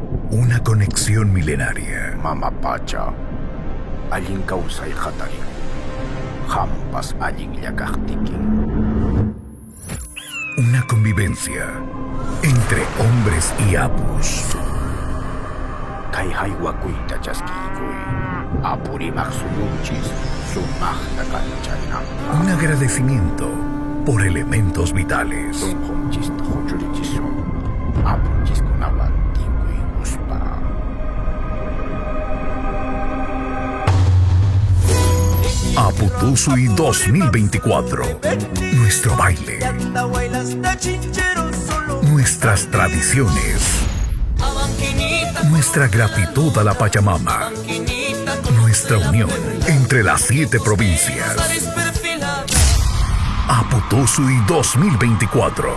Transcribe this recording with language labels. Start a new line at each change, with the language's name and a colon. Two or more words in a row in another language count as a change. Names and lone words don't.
Spanish: Una conexión milenaria.
Quechua: Mamapacha, allin kawsay qhatariku, hampas allin llakaqtikin.
Spanish: Una convivencia entre hombres y apus.
Quechua: Kay haywakuyta chaskikuy, apurimaq suyunchis, sumaqta kanchaynanpaq.
Spanish: Un agradecimiento por elementos vitales.
Quechua: Sunqunchista huchurichisun, apunchiskunawan tinkuykuspa.
Spanish: Aputusui 2024. Nuestro baile. Nuestras tradiciones. Nuestra gratitud a la Pachamama. Nuestra unión entre las 7 provincias. Aputusui 2024.